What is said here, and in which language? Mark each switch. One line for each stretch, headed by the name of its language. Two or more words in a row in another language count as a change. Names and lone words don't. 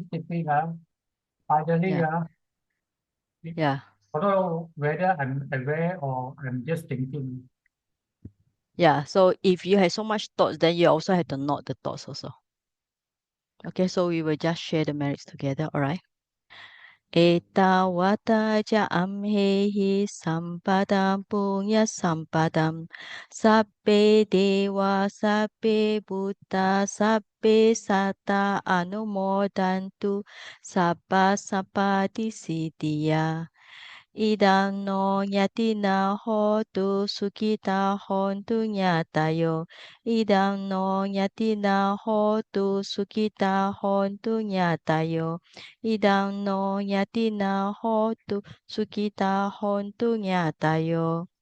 English: Finally, Yeah. Yeah. I don't know whether I'm aware or I'm just thinking. Yeah. So if you have so much thoughts, then you also have to note the thoughts also. Okay, so we will just share the merits together, all right?
Pali: Etawata ja amhehi sampadam punya sampadam sabbe dewa sabbe buddha sabbe sata anumodantu sabba sampati siddhya idam no yatina hotu sukita hontu nyatayo idam no yatina hotu sukita hontu nyatayo idam no yatina hotu sukita hontu nyatayo